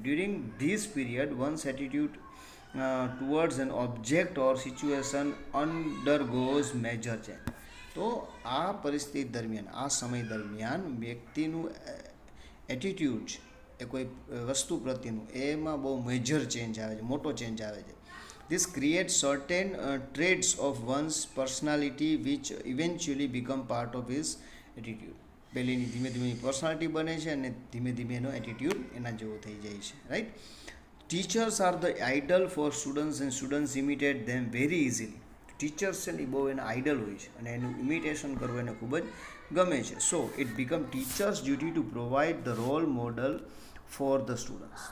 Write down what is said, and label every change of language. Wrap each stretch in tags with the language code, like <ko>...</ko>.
<en>During this period one's attitude towards an object or situation undergoes major change.</en> <gu>તો આ પરિસ્થિતિ દરમિયાન, આ સમય દરમિયાન વ્યક્તિનું એટીટ્યૂડ છે એ કોઈ વસ્તુ પ્રત્યેનું, એમાં બહુ મેજર ચેન્જ આવે છે, મોટો ચેન્જ આવે છે.</gu> <en>This creates certain traits of one's personality which eventually become part of his attitude.</en> <gu>પહેલીની ધીમે ધીમે પર્સનાલિટી બને છે અને ધીમે ધીમે એનો એટીટ્યૂડ એના જેવો થઈ જાય છે. Right.</gu> <en>Teachers are the idol for students and students imitate them very easily.</en> <gu>Teachers છે ને એ બહુ એના આઇડલ હોય છે અને એનું ઇમિટેશન કરવું એને ખૂબ જ ગમે છે.</gu> <en>So it become teachers duty to provide the role model for the students.</en>